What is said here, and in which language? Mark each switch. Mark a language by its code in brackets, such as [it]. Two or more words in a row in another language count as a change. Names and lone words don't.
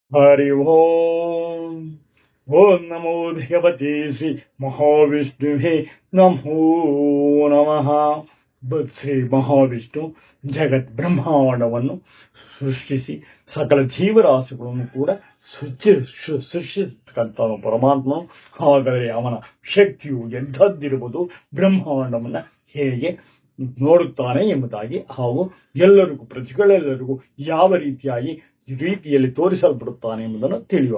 [sa] हरि ओम। ओम नमो भगवते श्री महाविष्णुवे नमो नमः। [kn] ಶ್ರೀ ಮಹಾವಿಷ್ಣು ಜಗತ್ ಬ್ರಹ್ಮಾಂಡವನ್ನು ಸೃಷ್ಟಿಸಿ ಸಕಲ ಜೀವರಾಶಿಗಳನ್ನು ಕೂಡ ಸೃಷ್ಟಿಸತಕ್ಕಂಥ ಪರಮಾತ್ಮನು. ಹಾಗಾದರೆ ಅವನ ಶಕ್ತಿಯು ಎಂಥದ್ದಿರುವುದು, ಬ್ರಹ್ಮಾಂಡವನ್ನ ಹೇಗೆ ನೋಡುತ್ತಾನೆ ಎಂಬುದಾಗಿ, ಹಾಗೂ ಎಲ್ಲರಿಗೂ ಪ್ರಜೆಗಳೆಲ್ಲರಿಗೂ ಯಾವ ರೀತಿಯಲ್ಲಿ ತೋರಿಸಲ್ಪಡುತ್ತಾನೆ ಎಂಬುದನ್ನು ತಿಳಿಯೋಣ.